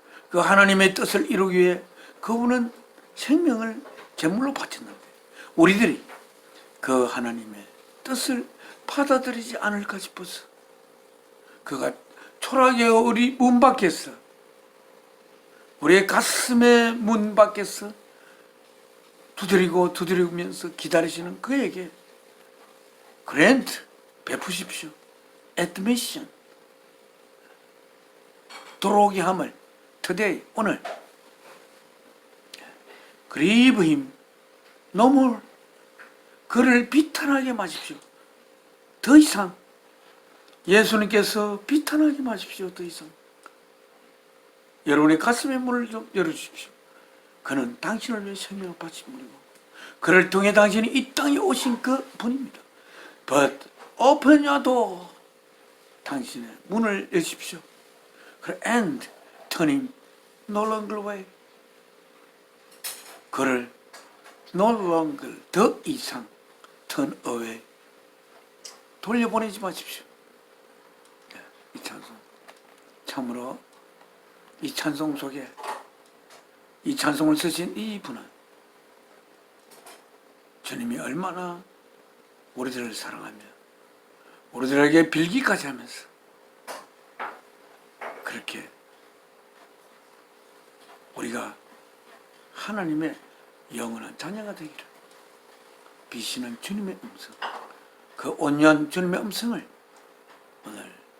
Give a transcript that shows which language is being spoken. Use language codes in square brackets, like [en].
[ko] 그 하나님의 뜻을 이루기 위해 그분은 생명을 제물로 바쳤는데, 우리들이 그 하나님의 뜻을 받아들이지 않을까 싶어서 그가 초라하게 우리 문 밖에서, 우리의 가슴의 문 밖에서 두드리면서 기다리시는 그에게 grant, 베푸십시오. admission, 들어오게 함을 today, 오늘. [en] grieve him no more, [ko] 그를 비탄하게 마십시오. 더 이상 예수님께서 비탄하게 마십시오. 더 이상 여러분의 가슴의 문을 좀 열어주십시오. 그는 당신을 위해 생명을 바친 분이고 그를 통해 당신이 이 땅에 오신 그 분입니다. [en] But open your door, [ko] 당신의 문을 여십시오. [en] And turn him no longer away, 그를 no longer, [ko] 더 이상 [en] turn away, [ko] 돌려보내지 마십시오. 이 찬송, 참으로 이 찬송 속에 이 찬송을 쓰신 이분은 주님이 얼마나 우리들을 사랑하며 우리들에게 빌기까지 하면서 그렇게 우리가 하나님의 영원한 자녀가 되기를 비시는 주님의 음성, 그 온유한 주님의 음성을 오늘